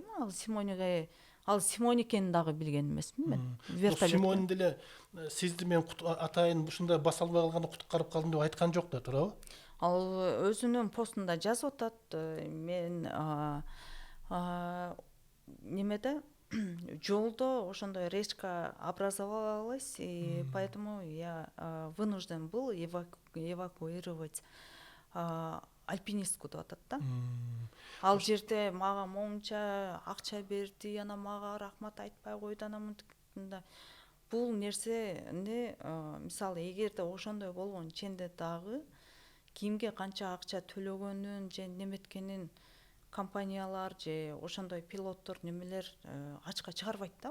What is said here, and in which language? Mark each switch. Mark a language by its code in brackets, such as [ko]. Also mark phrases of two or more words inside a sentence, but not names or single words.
[ky] Ал Симон экенин дагы билген эмесмин мен. Вертолет. Симон деле сизди мен атайын ушундай баса албай калганда куткарып калдым деп айткан жок да, туурабы? Ал өзүнүн постунда жазып атат. Мен немеде жолдо ошондой [ru] резко образовалась, и поэтому я вынужден был эвакуировать альпинистку [ky] деп атат да. Ал жерде мага моунча акча берди, анан мага рахмат айтпай койду, анан мынтип. Бул нерсени мисалы эгерде ошондой болгон ченде дагы кимге канча акча төлөгөнүн же неметкенин компаниялар же ошондой пилоттор немелер ачыкка чыгарбайт да.